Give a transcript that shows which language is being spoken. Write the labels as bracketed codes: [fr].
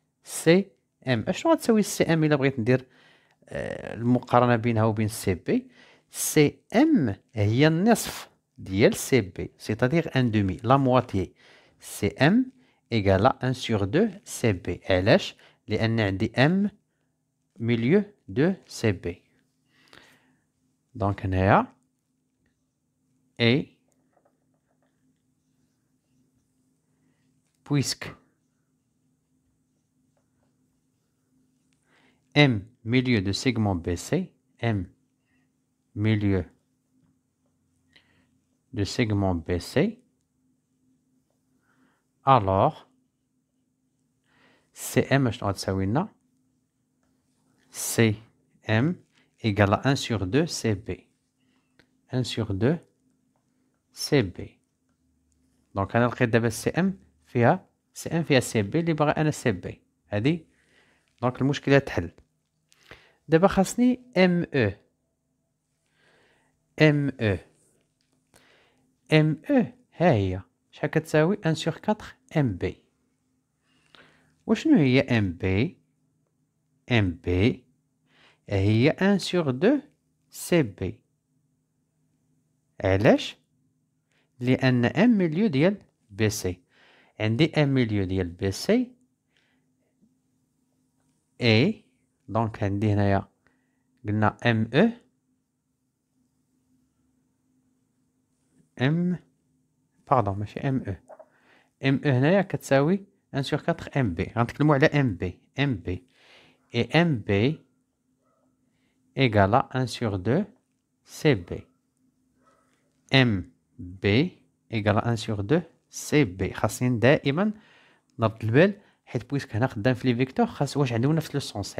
[ar] سي ام اشنو غتساوي سي ام الا بغيت ندير المقارنه بينها وبين سي بي؟ سي ام هي النصف ديال سي بي، [fr] سيتادير ان دومي، لا مواتيي. سي ام ايكالا 1 سور 2 سي بي. [ar] علاش؟ لان عندي [fr] ام ميليو دو سي بي. [ar] دونك هنايا اي [fr] puisque M milieu de segment BC, M milieu de segment BC, alors CM [ar] شنو غتساوي لنا؟ [fr] CM égale à 1 sur 2 CB. 1 sur 2 CB. [ar] دونك أنا لقيت دابا CM فيها CB اللي باغي أنا CB. هادي دونك المشكلة تحل. دابا خاصني ME. ME ها هي شحال كتساوي [fr] 1 sur 4 MB. [ar] وشنو هي MB؟ MB هي 1 sur 2 CB. علاش؟ لأن M مليو ديال BC. عندي M مليو ديال BC A. دونك عندي هنايا قلنا ME باردون ماشي ME. ME هنايا كتساوي [fr] 1 sur 4 MB. [ar] غنتكلمو على MB. [fr] Et MB égale à 1 sur 2 CB. MB égale à 1 sur 2 CB. [ar] خاصني دائما نرد البال حيت بويسك هنا خدام في لي فيكتور خاص واش عندهم نفس [fr] لو سونس.